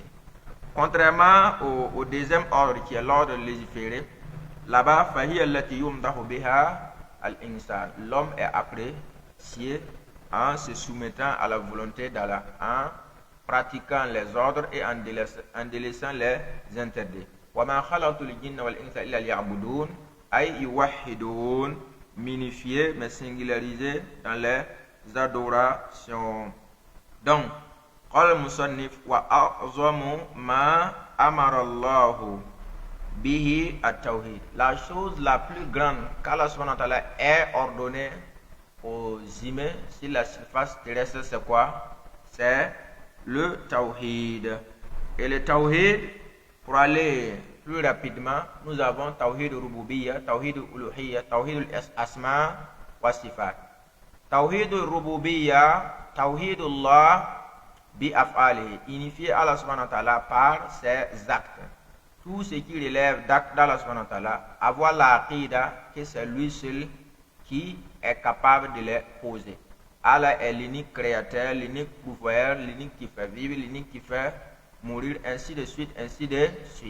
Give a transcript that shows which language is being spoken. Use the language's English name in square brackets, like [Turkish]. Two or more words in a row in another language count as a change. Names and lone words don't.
[French] Contrairement au deuxième ordre qui est l'ordre légiféré, là-bas, l'homme est apprécié en se soumettant à la volonté d'Allah, en pratiquant les ordres et en délaissant les interdits. Minifié mais singularisé dans les adorations. Donc, [Arabic] قال المصنف وأعظم ما أمر الله به التوحيد. [French] La chose la plus grande qu'Allah [Arabic] سبحانه وتعالى [French] ait ordonné aux humains sur la surface terrestre, c'est quoi? C'est le tawhid. Et le tawhid, pour aller plus rapidement, nous avons [Arabic] توحيد الربوبية توحيد الألوهية توحيد الأسماء والصفات. توحيد الربوبية توحيد الله بأفعاله, unifier Allah سبحانه وتعالى [French] par ses actes. Tout ce qui relève d'actes d'Allah [Arabic] سبحانه وتعالى, [French] avoir l'aqida que c'est lui seul qui est capable de les poser. Allah est l'unique créateur, l'unique pourvoyeur, l'unique qui fait vivre, l'unique qui fait mourir, ainsi de suite, ainsi de suite.